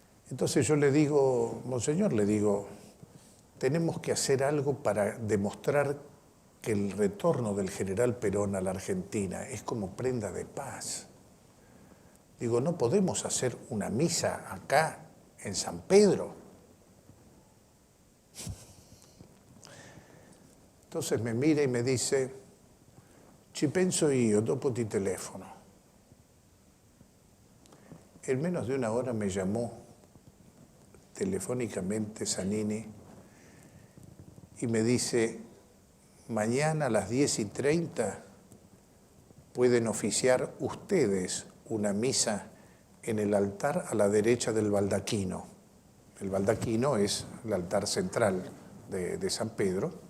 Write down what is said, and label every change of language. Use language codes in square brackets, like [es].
[es] Entonces yo le digo, Monseñor, le digo, tenemos que hacer algo para demostrar que el retorno del general Perón a la Argentina es como prenda de paz. Digo, no podemos hacer una misa acá en San Pedro. Entonces me mira y me dice, [it] ci penso io, dopo ti telefono. [es] En menos de una hora me llamó telefónicamente Zanini y me dice, mañana a las 10:30 pueden oficiar ustedes una misa en el altar a la derecha del baldaquino. El baldaquino es el altar central de San Pedro.